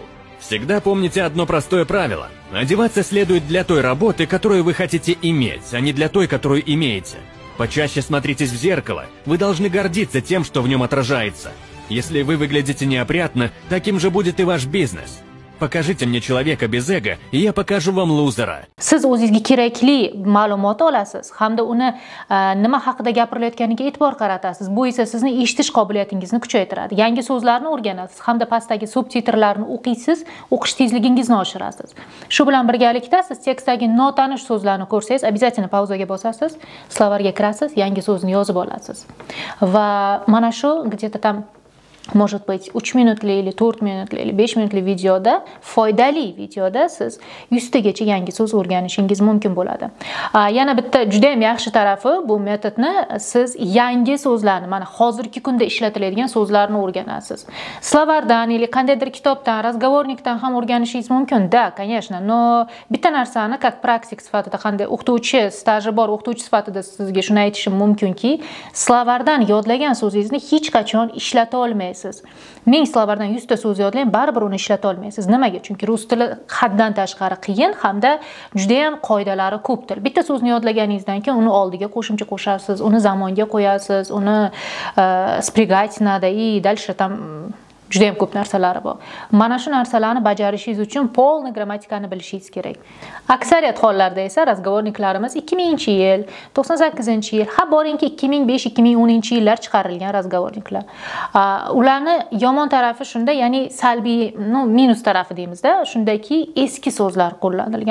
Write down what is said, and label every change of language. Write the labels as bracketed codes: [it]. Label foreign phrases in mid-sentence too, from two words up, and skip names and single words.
[ru] Всегда помните одно простое правило. Одеваться следует для той работы, которую вы хотите иметь, а не для той, которую имеете. Почаще смотритесь в зеркало. Вы должны гордиться тем, что в нем отражается. Если вы выглядите неопрятно, таким же будет и ваш бизнес. Покажите мне человека без эго, и я покажу вам лузера. [uz] Siz o'zingizga kerakli ma'lumot olasiz hamda uni nima haqida gapirilayotganiga e'tibor qaratasiz. Bu esa sizni eshitish qobiliyatingizni kuchaytiradi. Yangi so'zlarni o'rganasiz hamda pastdagi subtitrlarni o'qiysiz, o'qish tezligingizni oshirasiz. Shu bilan birgalikda siz tekstdagi notanish so'zlarni ko'rsangiz, обязательно pauzaga bosasiz, slovarga kirasiz, yangi so'zni yozib olasiz. Va mana shu [ru] где-то там может быть [uz] 3 minutli или 4 minutli или 5 minutli videoda, foydali videoda siz 100 tagacha yangi so'z o'rganishingiz mumkin bo'ladi. Yana bitta juda ham yaxshi tarafi bu metodni siz yangi so'zlarni, mana hozirgi kunda ishlatiladigan so'zlarni o'rganasiz. Slovardan или qandaydir kitobdan, razgovornikdan ham o'rganishingiz mumkin. [ru] Da, конечно, но [uz] bitta narsani как praktik sifatida, qanday o'qituvchi, staji bor o'qituvchi sifatida sizga shuni aytishim mumkinki, slovardan yodlagan so'zingizni hech qachon ishlata olmaysiz. 1000 slovardan 100 ta so'z yodlang, baribir uni ishlata olmaysiz. Nimaga? Chunki rus tili haddan tashqari qiyin hamda juda ham qoidalari ko'p til. Bitta so'zni yodlaganingizdan keyin uni oldiga qo'shimcha qo'shasiz, uni zamonga qo'yasiz, uni [ru] спрягать надо и dальше там [uz] juda ham ko'p narsalari bor. Mana shu narsalarni bajarishingiz uchun polni grammatikani bilishingiz kerak. Aksariyat hollarda esa razgovorniklarimiz 2000-yil, 98-yil, ha boringki 2005-2010-yillar chiqarilgan razgovorniklar. Ularni yomon tarafi shunda, ya'ni salbiy, minus tarafi deymizda, shundaki eski so'zlar qo'llanilgan.